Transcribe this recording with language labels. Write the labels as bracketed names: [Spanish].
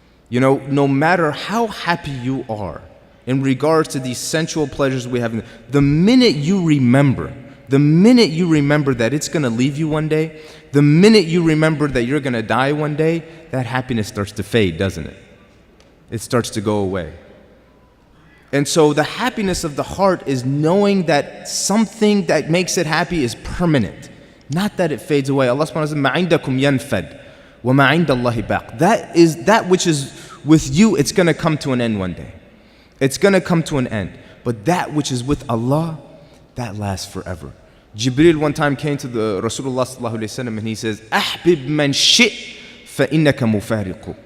[English] No matter how happy you are in regards to these sensual pleasures we have, the minute you remember that it's going to leave you one day, the minute you remember that you're going to die one day, that happiness starts to fade, doesn't it? It starts to go away. And so the happiness of the heart is knowing that something that makes it happy is permanent, not that it fades away. Allah subhanahu wa ta'ala says, [Arabic] مَا عِنْدَكُمْ يَنْفَدْ وَمَا عِنْدَ اللَّهِ بَاقٍ. [English] That is that which is with you, it's going to come to an end one day. It's going to come to an end. But that which is with Allah, that lasts forever. Jibreel one time came to the Rasulullah sallallahu alayhi wa sallam and he says, [Arabic] أَحْبِبْ مَنْ شِئْ فَإِنَّكَ مُفَارِقُ.